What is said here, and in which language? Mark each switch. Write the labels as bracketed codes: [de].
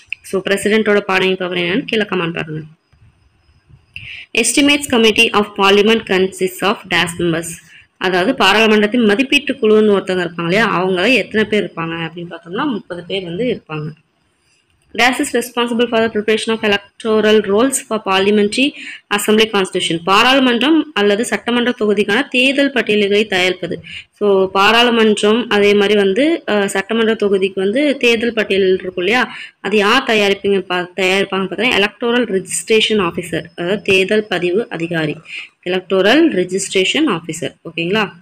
[en] so பிரசிடென்ட்டோட pardoning power [ta] என்னன்னு கீழே comment பாருங்க. [en] Estimates committee of parliament consist of dash members. [ta] அதாவது பாராளுமன்றத்தின் மதிப்பீட்டு குழுன்னு ஒருத்தவங்க இருப்பாங்க இல்லையா, அவங்கள எத்தனை பேர் இருப்பாங்க அப்படின்னு பார்த்தோம்னா 30 பேர் வந்து இருப்பாங்க. [en] Dash is responsible for the preparation of electoral rolls for parliamentary assembly constitution. [ta] பாராளுமன்றம் அல்லது சட்டமன்ற தொகுதிக்கான தேர்தல் பட்டியல்களை தயாரிப்பது. ஸோ பாராளுமன்றம் அதே மாதிரி வந்து சட்டமன்ற தொகுதிக்கு வந்து தேர்தல் பட்டியல் இருக்கும் இல்லையா, அது யார் தயாரிப்பாங்க பார்த்தீங்கன்னா எலக்டோரல் ரெஜிஸ்ட்ரேஷன் ஆஃபீஸர், அதாவது தேர்தல் பதிவு அதிகாரி, எலக்டோரல் ரெஜிஸ்ட்ரேஷன் ஆஃபீஸர். ஓகேங்களா.